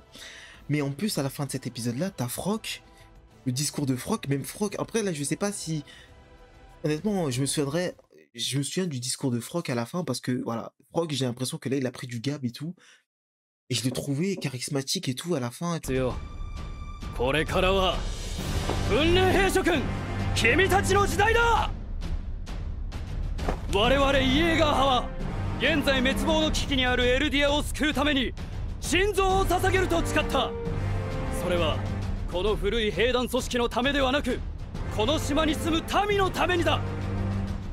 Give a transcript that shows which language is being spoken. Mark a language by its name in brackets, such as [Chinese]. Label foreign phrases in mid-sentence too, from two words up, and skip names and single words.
[French] Mais en plus, à la fin de cet épisode-là, t'as Froc, le discours de Froc, même Froc. Après, là, je sais pas si... Honnêtement, je me souviens du discours de Froc à la fin, parce que, voilà, Froc, j'ai l'impression que là, il a pris du gab et tout. Et je l'ai trouvé charismatique et tout, à la fin. Et tout. [Japanese] これからは訓練兵諸君、君たちの時代だ。我々イエーガー派は現在滅亡の危機にあるエルディアを救うために心臓を捧げると誓った。それはこの古い兵団組織のためではなく、この島に住む民のためにだ。